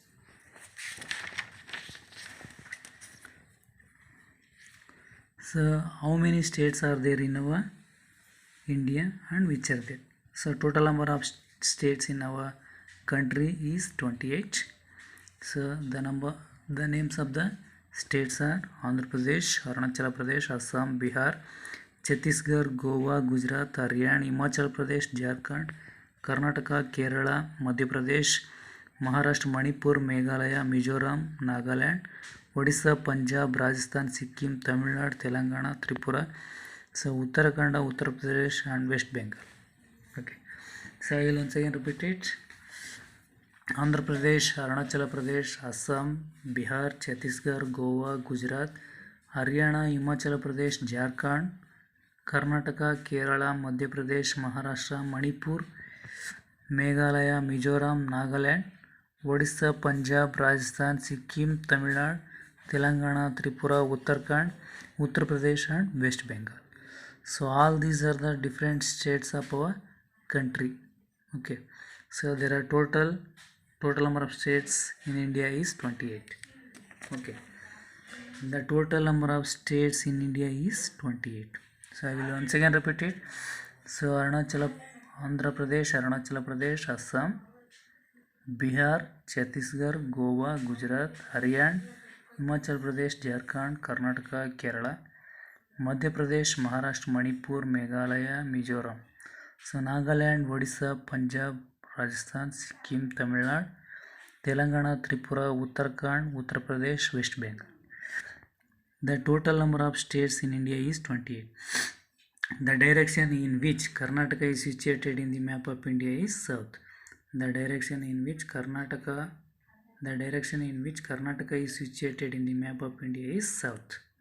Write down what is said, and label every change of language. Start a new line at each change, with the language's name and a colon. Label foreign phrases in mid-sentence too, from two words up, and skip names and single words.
English: So how many states are there in our India and which are there? So total number of states in our country is 28. So the names of the states are Andhra Pradesh, Arunachal Pradesh, Assam, Bihar, Chhattisgarh, Goa, Gujarat, Haryana, Himachal Pradesh, Jharkhand, Karnataka, Kerala, Madhya Pradesh, Maharashtra, Manipur, Meghalaya, Mizoram, Nagaland, Odisha, Punjab, Rajasthan, Sikkim, Tamil Nadu, Telangana, Tripura, so Uttarakhand, Uttar Pradesh and West Bengal. Okay, so I will once again repeat it. Andhra Pradesh, Arunachal Pradesh, Assam, Bihar, Chhattisgarh, Goa, Gujarat, Haryana, Himachal Pradesh, Jharkhand, Karnataka, Kerala, Madhya Pradesh, Maharashtra, Manipur, Meghalaya, Mizoram, Nagaland, Odisha, Punjab, Rajasthan, Sikkim, Tamil Nadu, Telangana, Tripura, Uttarakhand, Uttar Pradesh and West Bengal. So all these are the different states of our country. Okay, so there are total number of states in India is 28. Okay, the total number of states in India is 28. So I will once again repeat it. So Andhra Pradesh, Arunachal Pradesh, Assam, Bihar, Chhattisgarh, Goa, Gujarat, Haryana, Himachal Pradesh, Jharkhand, Karnataka, Kerala, Madhya Pradesh, Maharashtra, Manipur, Meghalaya, Mizoram. So Nagaland, Odisha, Punjab, Rajasthan, Sikkim, Tamil Nadu, Telangana, Tripura, Uttarakhand, Uttar Pradesh, West Bengal. The total number of states in India is 28. The direction in which Karnataka is situated in the map of India is south. The direction in which Karnataka is situated in the map of India is south.